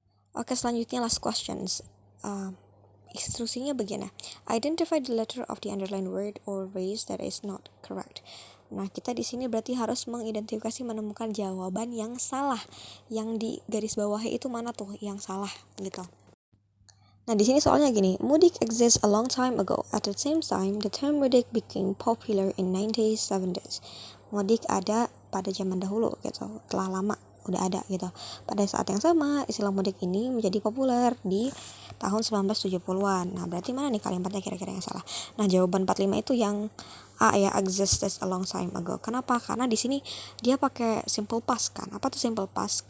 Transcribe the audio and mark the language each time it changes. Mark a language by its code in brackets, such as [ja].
[id] Oke selanjutnya [en] last questions. [id] Instruksinya begini, [en] identify the letter of the underlined word or phrase that is not correct. [id] Nah kita di sini berarti harus mengidentifikasi, menemukan jawaban yang salah, yang di garis bawahnya itu mana tuh yang salah gitu. Nah di sini soalnya gini, [en] mudik exists a long time ago. At the same time, the term mudik became popular in 1970s. [id] Mudik ada pada zaman dahulu gitu, telah lama udah ada gitu. Pada saat yang sama, istilah mudik ini menjadi populer di tahun 1970-an. Nah, berarti mana nih kalimatnya kira-kira yang salah? Nah, jawaban 45 itu yang A ya, [en] existed a long time ago. [id] Kenapa? Karena di sini dia pakai simple past kan. Apa tuh simple past?